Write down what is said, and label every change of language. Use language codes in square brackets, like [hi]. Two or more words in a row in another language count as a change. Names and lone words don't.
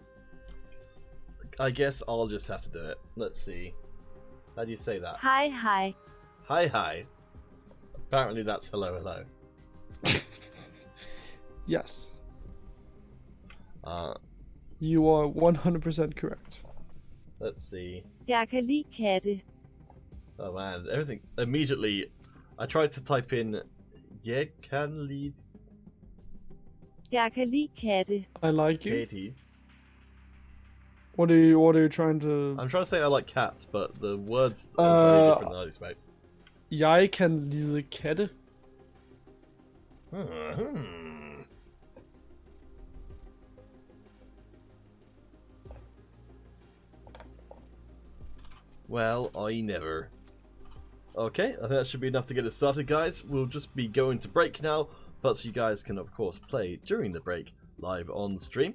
[en] I guess I'll just have to do it. Let's see. How do you say that? Hi, hi. Hi. Apparently that's hello. Yes. You are 100% correct. Let's see. [da] Jeg kan lide katte. [en] Oh man, everything immediately. I tried to type in [da] Jeg kan lide Jeg kan lide katte. [en] I like you. Katie. What are you trying to... I'm trying to say I like cats, but the words are very different than I'd expect. [da] Jeg kan lide katte. [en] Well, I never. Okay, I think that should be enough to get us started, guys. We'll just be going to break now, but you guys can, of course, play during the break live on stream.